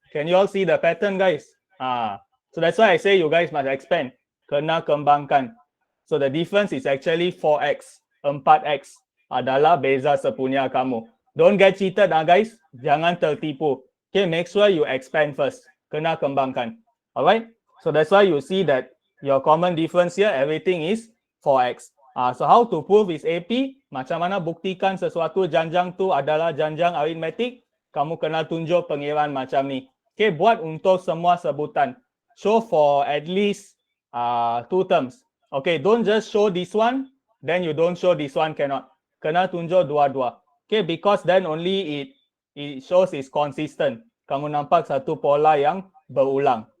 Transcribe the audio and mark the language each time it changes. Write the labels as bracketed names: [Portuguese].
[English] Can you all see the pattern guys? So that's why I say you guys must expand. [Malay] Kena kembangkan. [English] So the difference is actually 4x. [Malay] 4x adalah beza sepunya kamu. [English] Don't get cheated guys. [Malay] Jangan tertipu. [English] Okay, make sure you expand first. [Malay] Kena kembangkan. [English] Alright? So that's why you see that your common difference here, everything is 4x. So how to prove is AP? [Malay] Macam mana buktikan sesuatu janjang tu adalah janjang aritmetik? Kamu kena tunjuk pengiraan macam ni. Okay, buat untuk semua sebutan. [English] Show for at least 2 terms. Okay, don't just show this one, then you don't show this one, cannot. [Malay] Kena tunjuk dua-dua. [English] Okay, because then only it shows is consistent. [Malay] Kamu nampak satu pola yang berulang.